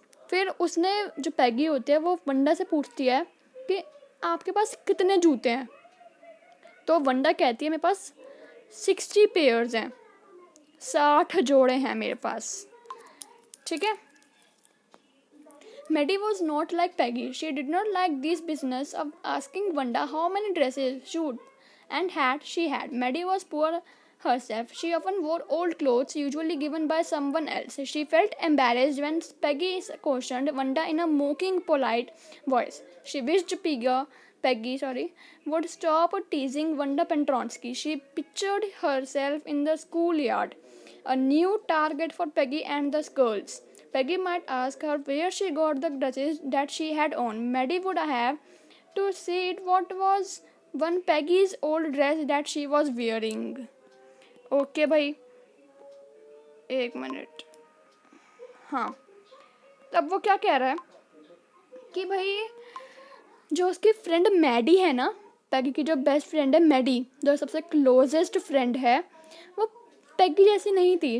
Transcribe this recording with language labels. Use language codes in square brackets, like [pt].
[hi] फिर उसने जो पैगी होती है वो वंडा से पूछती है कि आपके पास कितने जूते हैं? तो वंडा कहती है मेरे पास 60 पेयर्स हैं, 60 जोड़े हैं मेरे पास, ठीक है। [en] Maddie was not like Peggy. She did not like this business of asking Wanda how many dresses, shoes, and hats she had. Maddie was poor herself. She often wore old clothes, usually given by someone else. She felt embarrassed when Peggy questioned Wanda in a mocking, polite voice. She wished Peggy would stop teasing Wanda Pentronsky. She pictured herself in the schoolyard, a new target for Peggy and the girls. Peggy might ask her where she got the dresses that she had on. Maddie would have to see it what was one Peggy's old dress that she was wearing. [hi] Okay भाई, एक minute. हाँ, तब वो क्या कह रहा है कि भाई जो उसकी फ्रेंड मैडी है ना, पैगी की जो बेस्ट फ्रेंड है मैडी, जो सबसे क्लोजेस्ट फ्रेंड है, वो पैगी जैसी नहीं थी।